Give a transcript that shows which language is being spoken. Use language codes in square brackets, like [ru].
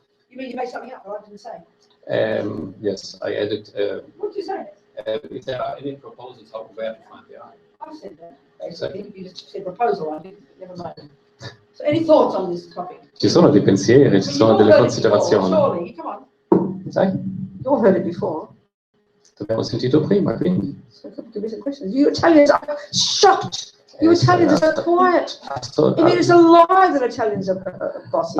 [en] You mean you made something up? I didn't say. Yes, I added. What did you say? If there are any proposals, where to find the I? I said that. Basically, you just said proposal. I didn't. Never mind. So, any thoughts on this topic? [it] Ci sono dei pensieri, ci sono delle considerazioni. [en] Surely, come on. [it] Sai? [en] You all heard it before. [it] L'abbiamo sentito prima, quindi. [en] So, give me some questions. You Italians are shocked. You Italians are so quiet. I mean, it's a lie that Italians are bossy.